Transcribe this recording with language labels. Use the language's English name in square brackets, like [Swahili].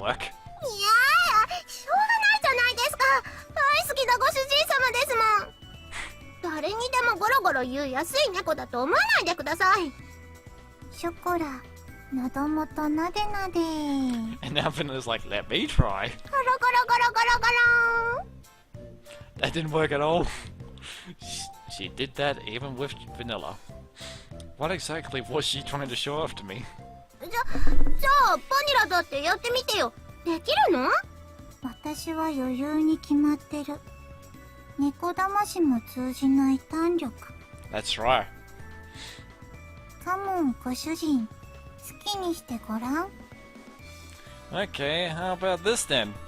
[Japanese] いやー、しょうがないじゃないですか。大好きなご主人様ですもん。誰にでもゴロゴロ言う安い猫だと思わないでください。ショコラ、喉元なでなで。 [English] And now Vanilla's like, let me try. [Japanese] ゴロゴロゴロゴロゴロ。 [English] That didn't work at all. She did that even with Vanilla. What exactly was she trying to show off to me? [Japanese] じゃあバニラだってやってみてよ。できるの？私は余裕に決まってる。猫魂も通じない胆力。 [English] That's right. [Japanese] カモンご主人、好きにしてごらん。 [English] Okay, how about this then?